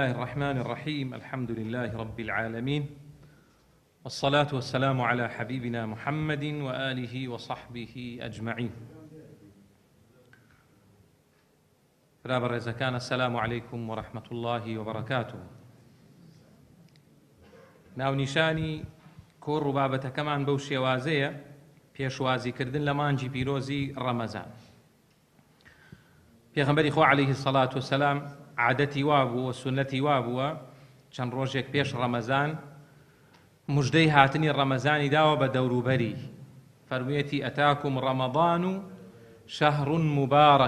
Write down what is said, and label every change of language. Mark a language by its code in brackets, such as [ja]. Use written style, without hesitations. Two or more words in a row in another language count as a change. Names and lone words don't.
[ar] الرحمن الرحيم الحمد لله رب العالمين والصلاة والسلام على حبيبنا محمد وآله وصحبه أجمعين. [ckb] برابر كان [ar] السلام عليكم ورحمة الله وبركاته. [ckb] ناو نیشانی کۆڕ و بابەتەکەمان بەو شێوازەیە پێشوازیکردن لە مانجی پیرۆزی ڕەمەزان. پێغەمبەری خۆ [ar] عەلەیهی سەڵات وسەلام [ckb] عادەتی وابووە، سونەتی وابووە چەند ڕۆژێک پێش ڕەمەزان موژدەی هاتنی ڕەمەزانی داوە بە دەوروبەری، فەرموویەتی [ar] ئەتاکم ڕەمەضان و شەهڕ مبارەک.